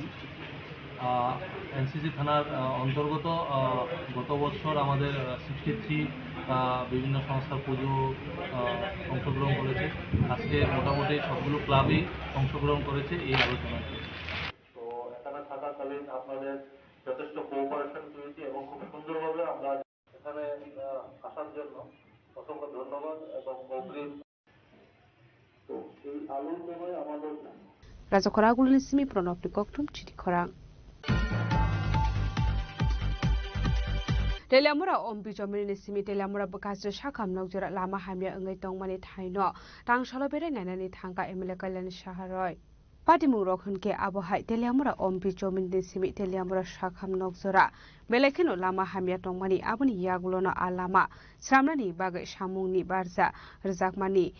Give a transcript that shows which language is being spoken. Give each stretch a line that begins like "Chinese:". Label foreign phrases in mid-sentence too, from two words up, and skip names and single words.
Bangla: এনসিসি থানার অন্তর্গত গত বছর আমাদের 63 বিভিন্ন সংস্থার পুজো অংশগ্রহণ করেছে আজকে মোটামুটি সবগুলো ক্লাবই অংশগ্রহণ করেছে এই আলোচনায় তো এখানে থাকাকালীন আপনাদের যথেষ্ট কোঅপারেশন পেয়েছি এবং খুব সুন্দরভাবে আমরা এখানে আসার জন্য অসংখ্য ধন্যবাদ এবং অগ্রিম তো এই আলুর সময় আমাদের
Kok Borok: Razakhora Agulini Simi Pronopni Koktum Chidikhora. Telamura ombi jomini simi telamura bekas shakam nokjora lama hamya ngai tongmani thaino tang shalobere nanani thangka emele kalani shaharoi Patimu rokhunke abohai telamura ombi jomini simi telamura shakam nokjora belekino lama hamya tongmani abuni yagulono alama sramnani bagai samungni barja rjakmani